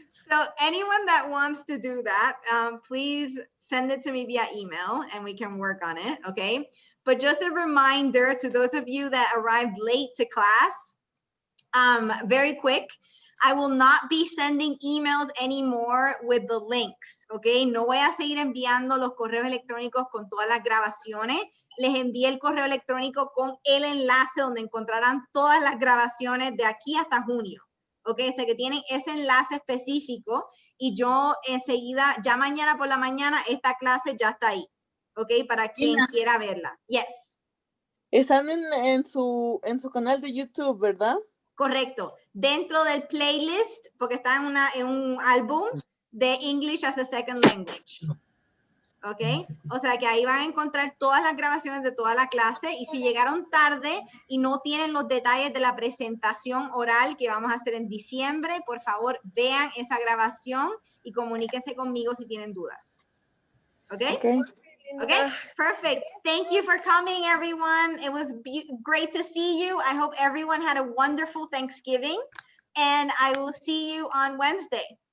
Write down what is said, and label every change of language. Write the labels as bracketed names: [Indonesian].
[English] So anyone that wants to do that, please send it to me via email and we can work on it, okay? But just a reminder to those of you that arrived late to class, very quick, I will not be sending emails anymore with the links, okay? [Spanish] No voy a seguir enviando los correos electrónicos con todas las grabaciones. Les envié el correo electrónico con el enlace donde encontrarán todas las grabaciones de aquí hasta junio. Ok, o sea que tienen ese enlace específico y yo enseguida, ya mañana por la mañana, esta clase ya está ahí. Ok, para quien quiera verla. Yes. Están en su canal de YouTube, ¿verdad? Correcto. Dentro del playlist, porque está en un álbum de English as a Second Language. ¿Ok? O sea que ahí van a encontrar todas las grabaciones de toda la clase y si llegaron tarde y no tienen los detalles de la presentación oral que vamos a hacer en diciembre, por favor vean esa grabación y comuníquense conmigo si tienen dudas. [English] ¿Ok? Okay, perfect. Thank you for coming, everyone. It was great to see you. I hope everyone had a wonderful Thanksgiving and I will see you on Wednesday.